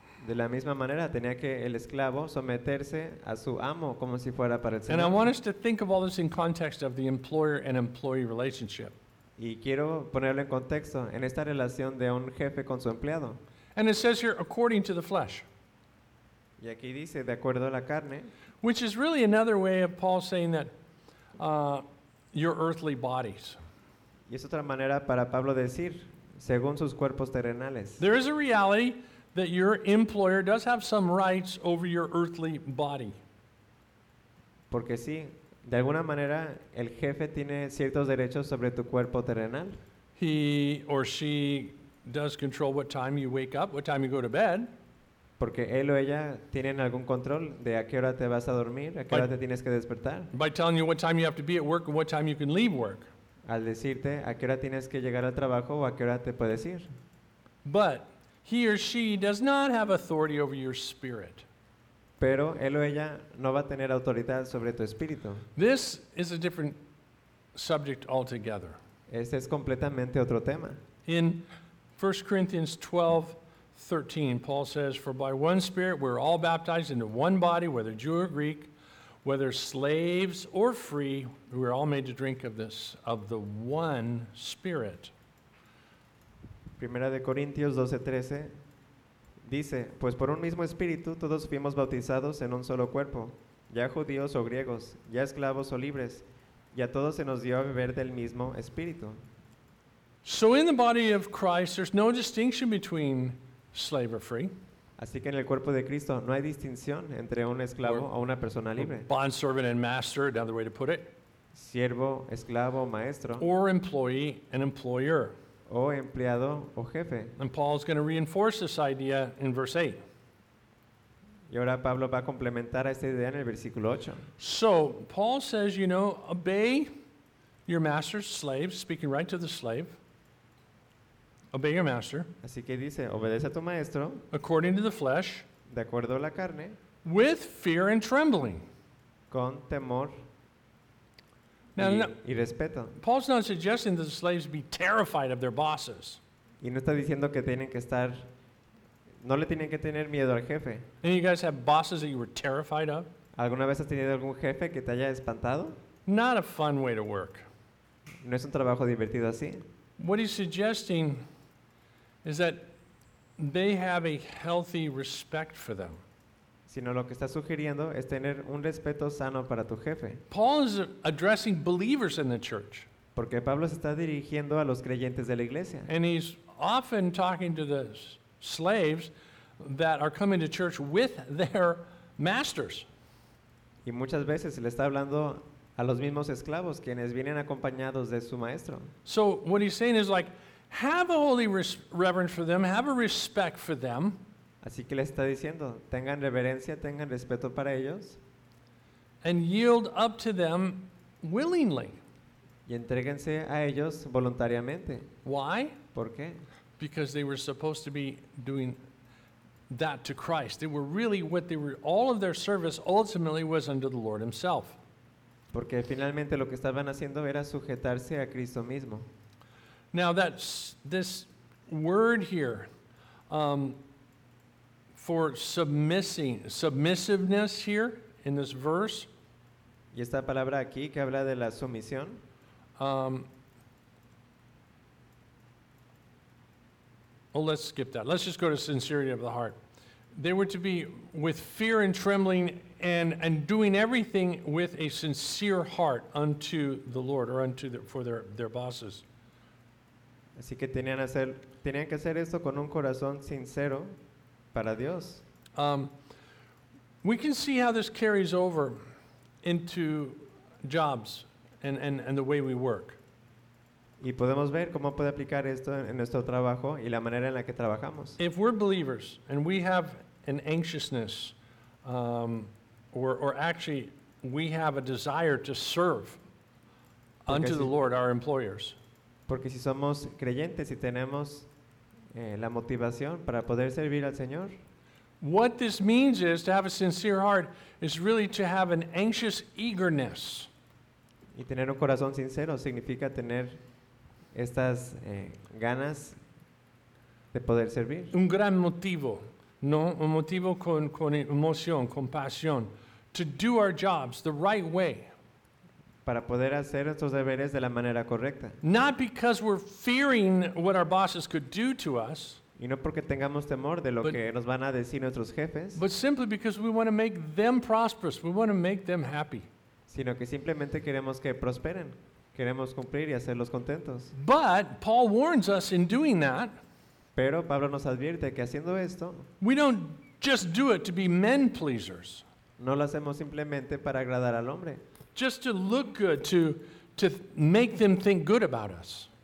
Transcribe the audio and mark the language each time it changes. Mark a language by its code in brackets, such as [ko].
[es] De la misma manera tenía que el esclavo someterse a su amo como si fuera para el Señor. [en] And I want us to think of all this in context of the employer and employee relationship. [es] Y quiero ponerlo en contexto en esta relación de un jefe con su empleado. [en] And it says here according to the flesh. [es] Y aquí dice de acuerdo a la carne. [en] Which is really another way of Paul saying that your earthly bodies. [es] Y es otra manera para Pablo decir según sus cuerpos terrenales. [en] There is a reality that your employer does have some rights over your earthly body. [es] Porque sí, de alguna manera el jefe tiene ciertos derechos sobre tu cuerpo terrenal. [en] He or she does control what time you wake up, what time you go to bed. [es] Porque él o ella tienen algún control de a qué hora te vas a dormir, a qué hora te tienes que despertar. [en] By telling you what time you have to be at work and what time you can leave work. [es] Al decirte a qué hora tienes que llegar al trabajo o a qué hora te puedes ir. [en] But he or she does not have authority over your spirit. [es] Pero él o ella no va a tener autoridad sobre tu espíritu. [en] This is a different subject altogether. [es] Este es completamente otro tema. [en] In 1 Corinthians 12:13, Paul says, "For by one spirit we're all baptized into one body, whether Jew or Greek, whether slaves or free, we're all made to drink of this, of the one spirit." [es] Primera de Corintios 12:13 dice, pues por un mismo espíritu todos fuimos bautizados en un solo cuerpo, ya judíos o griegos, ya esclavos o libres, y a todos se nos dio a beber del mismo espíritu. [en] So in the body of Christ there's no distinction between slave or free. [es] Así que en el cuerpo de Cristo no hay distinción entre un esclavo o una persona libre. [en] Bond servant and master, another way to put it. [es] Siervo, esclavo, maestro. [en] Or employee and employer. [es] O empleado o jefe. [en] And Paul's going to reinforce this idea in verse 8. [es] Y ahora Pablo va a complementar esta idea en el versículo 8. [en] So, Paul says, you know, obey your master, slaves, speaking right to the slave. Obey your master. [es] Así que dice, obedece a tu maestro. [en] According to the flesh. [es] De acuerdo a la carne. [en] With fear and trembling. [es] Con temor. [en] Now, [es] y respeto. [en] Paul's not suggesting that the slaves be terrified of their bosses. [es] Y no está diciendo que tienen que estar, no le tienen que tener miedo al jefe. [en] Any of you guys have bosses that you were terrified of? [es] ¿Alguna vez has tenido algún jefe que te haya espantado? [en] Not a fun way to work. [es] No es un trabajo divertido así. [en] What he's suggesting is that they have a healthy respect for them. [es] Sino lo que está sugiriendo es tener un respeto sano para tu jefe. [en] Paul is addressing believers in the church. [es] Porque Pablo se está dirigiendo a los creyentes de la iglesia. [en] And he's often talking to the slaves that are coming to church with their masters. [es] Y muchas veces le está hablando a los mismos esclavos quienes vienen acompañados de su maestro. [en] So what he's saying is like, have a holy reverence for them, have a respect for them. [es] Así que les está diciendo, tengan reverencia, tengan respeto para ellos. [en] And yield up to them willingly. [es] Y entréguense a ellos voluntariamente. [en] Why? [es] ¿Por qué? [en] Because they were supposed to be doing that to Christ. They were really what they were, all of their service ultimately was under the Lord himself. [es] Porque finalmente lo que estaban haciendo era sujetarse a Cristo mismo. [en] Now that's this word here for submissiveness here in this verse. [es] Y esta palabra aquí que habla de la sumisión. [en] Well, let's skip that. Let's just go to sincerity of the heart. They were to be with fear and trembling and doing everything with a sincere heart unto the Lord or unto the, for their bosses. [es] Así que tenían que hacer esto con un corazón sincero para Dios. [en] We can see how this carries over into jobs and the way we work. [es] Y podemos ver cómo puede aplicar esto en nuestro trabajo y la manera en la que trabajamos. [en] If we're believers and we have an anxiousness or actually we have a desire to serve unto the Lord our employers. [es] Porque si somos creyentes y tenemos la motivación para poder servir al Señor. [en] What this means is to have a sincere heart is really to have an anxious eagerness. [es] Y tener un corazón sincero significa tener estas ganas de poder servir. Un gran motivo, ¿no? Un motivo con emoción, con pasión. [en] To do our jobs the right way. [es] Para poder hacer estos deberes de la manera correcta. [en] Not because we're fearing what our bosses could do to us. [es] Y no porque tengamos temor de lo que nos van a decir nuestros jefes. [en] But simply because we want to make them prosperous. We want to make them happy. [es] Sino que simplemente queremos que prosperen. Queremos cumplir y hacerlos contentos. [en] But Paul warns us in doing that. [es] Pero Pablo nos advierte que haciendo esto. [en] We don't just do it to be men pleasers. [es] No lo hacemos simplemente para agradar al hombre. [en] Just to look good, to make them think good about us.